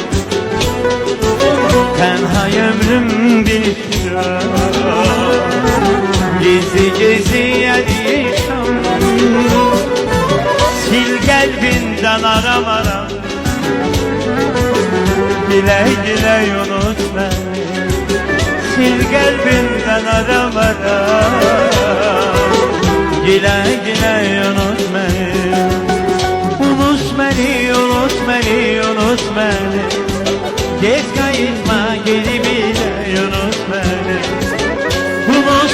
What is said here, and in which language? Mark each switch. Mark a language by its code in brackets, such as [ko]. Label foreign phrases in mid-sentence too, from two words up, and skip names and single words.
[az] Tənha ömrüm bir çilə, gizli əriyişəm. Sil qəlbindən aram, dilək unut məni. [tr] kalbinden aramadan Güle güle unut beni Unut beni, unut beni, unut beni Geç kayıtma geri bile unut beni Unut